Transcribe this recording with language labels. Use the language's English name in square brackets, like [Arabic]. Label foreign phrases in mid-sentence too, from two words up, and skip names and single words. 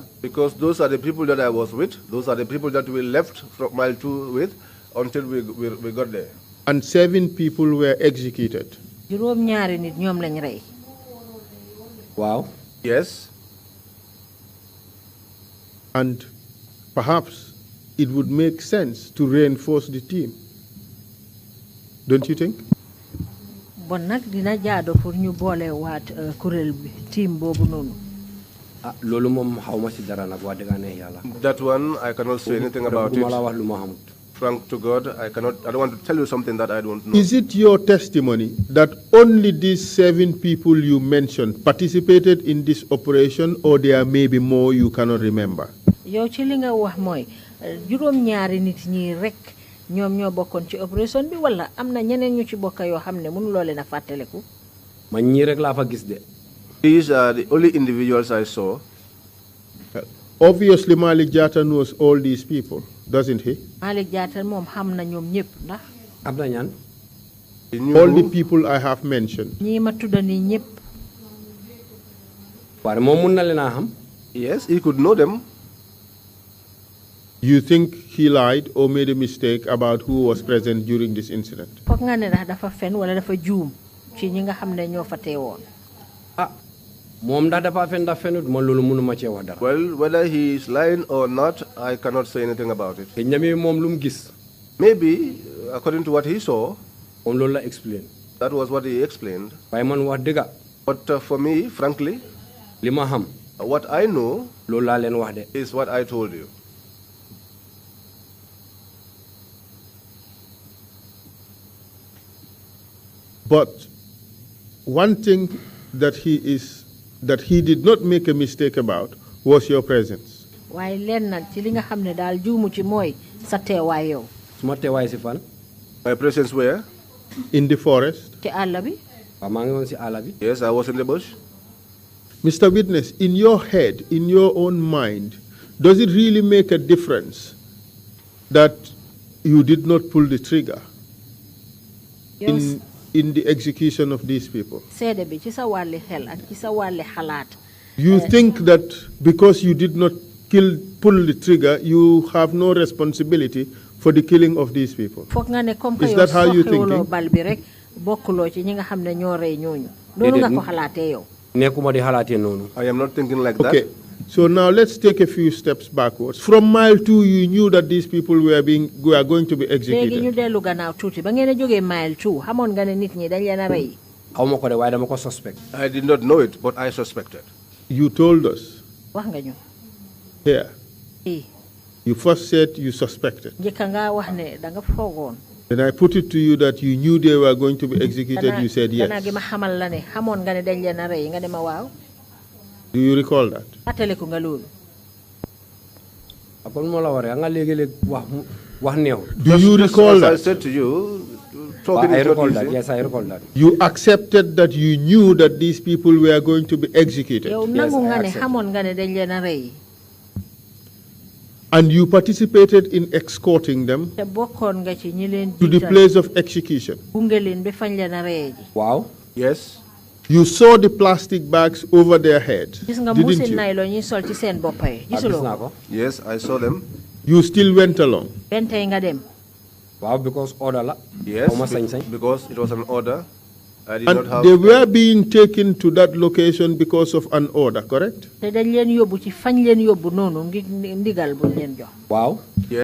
[English] Because those are the people that I was with. Those are the people that we left from mile 2 with until we got there. And 7 people were executed. [Wolof] Juróom ñaari nit ñoom lañ rey. [English] Wow. Yes. And perhaps it would make sense to reinforce the team. Don't you think? [Wolof] Bon nag dina jaado pour ñu boole waat kuréel bi team boobu noonu. loolu moom xawma ci dara nag wax dëgg neex yàlla. [English] That one, I cannot say anything about [Wolof] ma la [English] it. [Wolof] wax lu ma xamut. [English] Frank to God, I don't want to tell you something that I don't know. Is it your testimony that only these 7 people you mentioned participated in this operation, or there may be more you cannot remember? [Wolof] yow ci li nga wax mooy juróom-ñaari nit ñi rek ñoom ñoo bokkoon ci opération bi wala am na ñeneen ñu ci bokk yoo xam ne mënuloo leen a fàttaliku. man ñii rek laa fa gis de. [English] These are the only individuals I saw. Obviously, Malik Jata knows all these people, doesn't he? [Wolof] Malik Jata moom xam na ñoom ñëpp ndax. am na ñaan. [English] He knew All the people I have mentioned. [Wolof] ñii ma tudda nii ñëpp. waaye moom mun na leen a xam. [English] Yes, he could know them. You think he lied or made a mistake about who was present during this incident? [Wolof] foog nga ne ndax dafa fen wala dafa juum ci ñi nga xam ne ñoo fa teewoon. moom ndax dafa fen ndax fenut man loolu mënuma cee wax dara. [English] Well, whether he is lying or not, I cannot say anything about it. [Wolof] te ñami moom lu mu gis. [English] Maybe, according to what he saw, [Wolof] moom loolu la explain. [English] that was what he explained. [Wolof] waaye man wax dëgga. [English] But for me, frankly, [Wolof] li ma xam. [English] what I know [Wolof] loolu laa leen wax de. [English] is what I told you. But one thing that he did not make a mistake about was your presence. [Wolof] waaye leen nag ci li nga xam ne daal juumu ci mooy sa teewaay yow. suma teewaay si fan. [English] My presence where? In the forest. [Wolof] ci àll bi. waaw maa ngi woon si àll bi. [English] Yes, I was in the bush. Mr. Witness, in your head, in your own mind, does it really make a difference that you did not pull the trigger in the execution of these people? [Wolof] seede bi ci sa wàlli xel ak ci sa wàlli xalaat. [English] You think that because you did not pull the trigger, you have no responsibility for the killing of these people? [Wolof] foog nga ne [French] comme que [English] Is [Wolof] yow [English] that how you [Wolof] soxlawuloo [English] thinking? [Wolof] bal bi rek bokkuloo ci ñi nga xam ne ñoo rey ñooñu. noonu nga ko xalaatee yow. nekkuma di xalaatee noonu. [English] I am not thinking like Okay. that. So now let's take a few steps backwards. From mile 2, you knew that these people were going to be [Wolof] léegi ñu [English] executed. [Wolof] dellu gannaaw tuuti ba ngeen a jógee mile 2 xamoon nga ne nit ñi dañ leen a rey. xaw ma ko de waaye dama ko suspect. [English] I did not know it, but I suspected. You told us [Wolof] wax nga ñu. [English] here. i You first said you suspected. [Wolof] njëkka nga wax ne da nga foogoon. [English] Then I put it to you that you knew they were going to be executed. You said [Wolof] danaa gi [English] yes. [Wolof] ma xamal la ne xamoon nga ne dañ leen a rey nga ne ma waaw. [English] Do you recall that? [Wolof] fàttaliku nga loolu. kon moo la waree nga léegi-léeg wax neew. [English] Do you recall As I that? said to you, I talking is not recall that. easy. Yes, I recall that. You accepted that you knew that these people were going to be executed. [Wolof] yow nangu nga [English] I [Wolof] ne [English] accept. [Wolof] xamoon nga ne dañ leen a rey. [English] And you participated in escorting them [Wolof] te bokkoon nga ci ñi leen [English] to the [Wolof] jiital [English] place of execution. [Wolof] gunge leen ba fañ leen a rey ji. waaw. [English] Yes. You saw the plastic bags over their heads, [Wolof] gis nga [English] didn't [Wolof] mbuusi [English] you? [Wolof] naylon ñuy sol ci seen bopp yi gis gisuloo naa ko. ko. [English] Yes, I saw them. You still went along. [Wolof] benn tey nga dem. waaw because order la. [English] Yes, [Wolof] xaw ma sañ-sañ. [English] because it was an order. I did not And have. they were being taken to that location because of an order, correct? [Wolof] te dañ leen yóbbu ci fañ leen yóbbu noonu ngir ndigal buñ leen jox. waaw. [English] Yes.